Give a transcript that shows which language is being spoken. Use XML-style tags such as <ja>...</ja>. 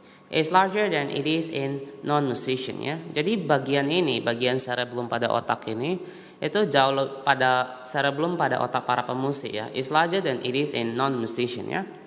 <en>It's larger than it is in non-musician ya.</en> <id>Jadi bagian cerebellum pada otak ini itu jauh pada cerebellum pada otak para pemusik ya.</id> <en>It's larger than it is in non-musician ya.</en>